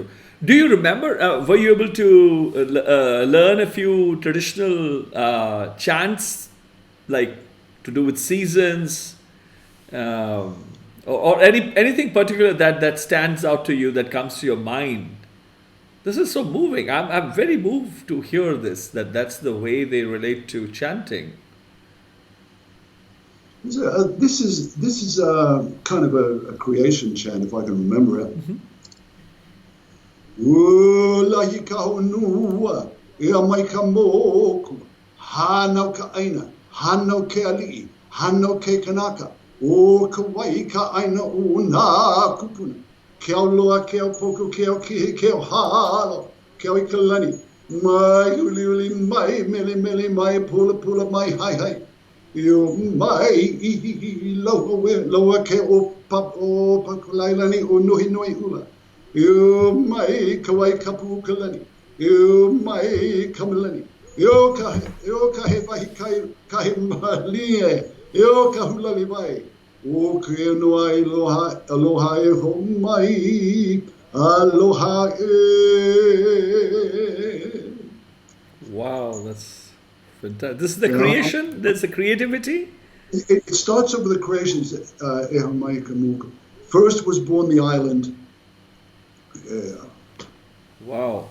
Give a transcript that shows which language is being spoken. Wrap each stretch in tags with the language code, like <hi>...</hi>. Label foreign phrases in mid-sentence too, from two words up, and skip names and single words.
<en>Do you remember, were you able to learn a few traditional chants, like to do with seasons, or anything particular that stands out to you, that comes to your mind? This is so moving. I'm very moved to hear this, that's the way they relate to chanting. This is kind of a creation chant, if I can remember it.</en> <haw>Ula ka unua, ia mai ka moku, hanau ka aina, hanau ke ali'i, hanau ke kanaka, o ka wai ka aina una kupuna, ke au loa, ke au poku, ke au kihi, ke au halo, ke au I ka lani, mai uli uli, mai mele mele, mai pula pula, mai hai hai. Yo mai loa ke o pakulailani o nohi noi ula. Yo mai kawai kapu kalani. Yo mai kamalani. Yo ka he vahi ka he malie. Yo ka hulali vai. O ke noai aloha e ho mai. Aloha e.</haw> <en>Wow, that's fantastic. This is the creation? There's the creativity? It starts over the creations. First was born the island. Wow.</en>